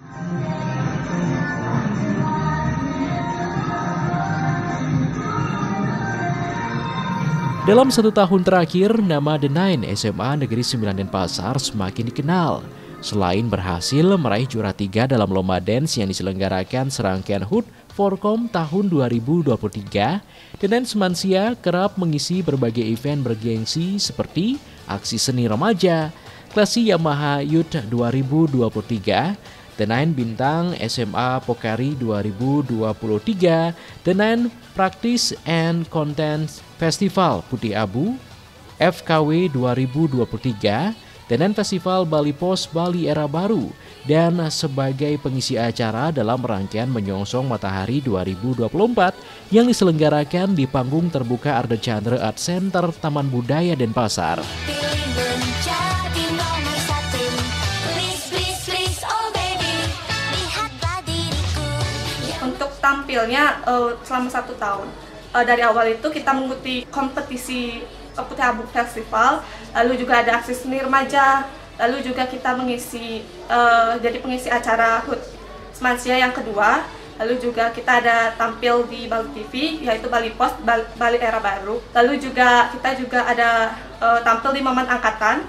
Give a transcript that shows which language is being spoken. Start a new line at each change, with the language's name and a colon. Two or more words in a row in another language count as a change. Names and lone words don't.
Indonesian: Dalam 1 tahun terakhir, nama The Nine SMA Negeri 9 Denpasar semakin dikenal. Selain berhasil meraih juara 3 dalam lomba dance yang diselenggarakan serangkaian HUT Forkom tahun 2023, The Nine Semansia kerap mengisi berbagai event bergengsi seperti aksi seni remaja, Klasi Yamaha Youth 2023, The Nine Bintang SMA Pokari 2023, The Nine Practice and Content Festival Putih Abu, FKW 2023, The Nine Festival Bali Pos Bali Era Baru, dan sebagai pengisi acara dalam rangkaian Menyongsong Matahari 2024 yang diselenggarakan di panggung terbuka Arda Chandra Art Center Taman Budaya Denpasar. Untuk tampilnya selama 1 tahun, dari awal itu kita mengikuti kompetisi Putih Abu Festival, lalu juga ada aksi seni remaja, lalu juga kita jadi pengisi acara HUT Semansia yang kedua, lalu juga kita ada tampil di Bali TV, yaitu Bali Pos Bali Era Baru, lalu juga kita ada tampil di Momen Angkatan.